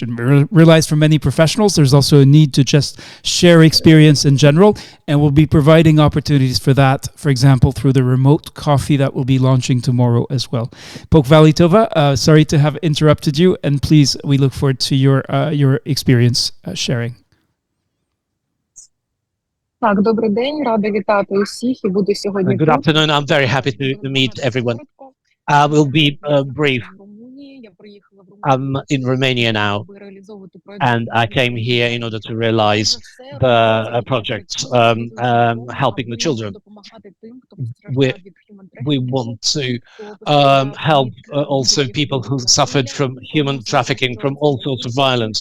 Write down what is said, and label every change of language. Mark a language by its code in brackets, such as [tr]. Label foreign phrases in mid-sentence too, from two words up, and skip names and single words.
[en] We realize for many professionals there's also a need to just share experience in general, and we'll be providing opportunities for that, for example, through the remote coffee that will be launching tomorrow as well. Pogvalitova, sorry to have interrupted you, and please, we look forward to your experience sharing. [uk] Так, добрий день, рада вітати усіх і буду сьогодні. [en] Good afternoon. I'm very happy to meet everyone. I will be brief. I'm in Romania now, and I came here in order to realize the project helping the children. We want to help also people who suffered from human trafficking, from all sorts of violence.